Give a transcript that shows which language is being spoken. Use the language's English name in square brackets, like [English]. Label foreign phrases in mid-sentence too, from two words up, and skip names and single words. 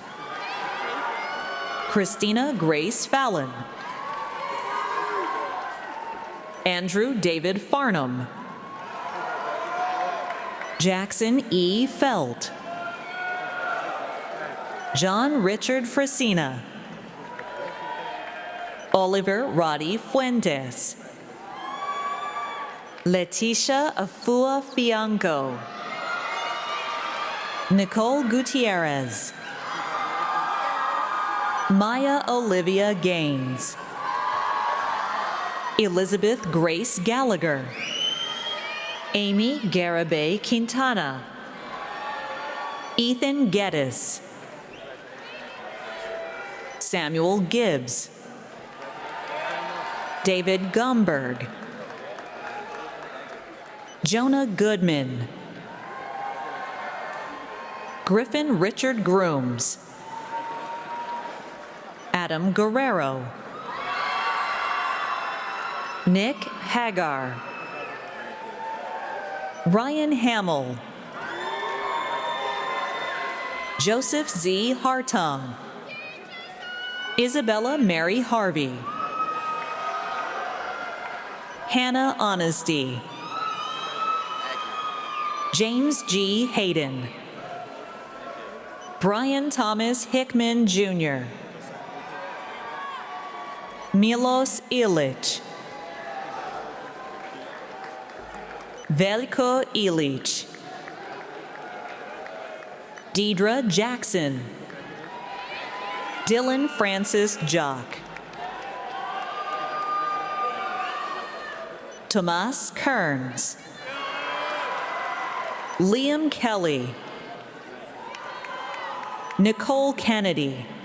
[English] Christina Grace Fallon. Andrew David Farnham. Jackson E. Felt. John Richard Frasina. Oliver Roddy Fuentes. Leticia Afua Fianco. Nicole Gutierrez. Maya Olivia Gaines. Elizabeth Grace Gallagher. Amy Garibay Quintana. Ethan Geddes. Samuel Gibbs. David Gomberg. Jonah Goodman. Griffin Richard Grooms. Adam Guerrero. Nick Hagar. Ryan Hamill. Joseph Z. Hartung. Isabella Mary Harvey. Hannah Honesty. James G. Hayden. Brian Thomas Hickman, Jr. Milos Ilic. Veljko Ilic. Deidre Jackson. Dylan Francis Jock. Tomas Kearns. Liam Kelly. Nicole Kennedy.